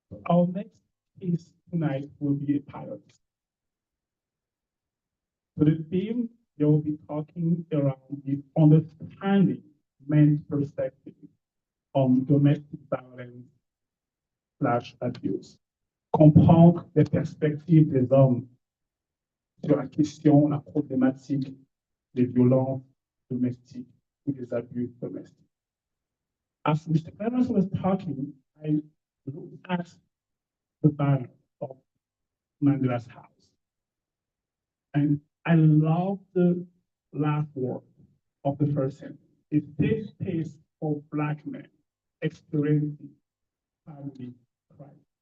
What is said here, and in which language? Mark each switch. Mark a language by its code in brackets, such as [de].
[en] Our next piece tonight will be a pilot. So the theme, they will be talking around the understanding men's perspective on domestic violence / abuse. [fr] Comprendre les perspectives des hommes sur la question, la problématique des violences domestiques ou des abus domestiques. [en] As Mr. Clemens was talking, I looked at the banner of Mandela's house. And I love the last word of the first sentence. A safe space for Black men experiencing family crisis.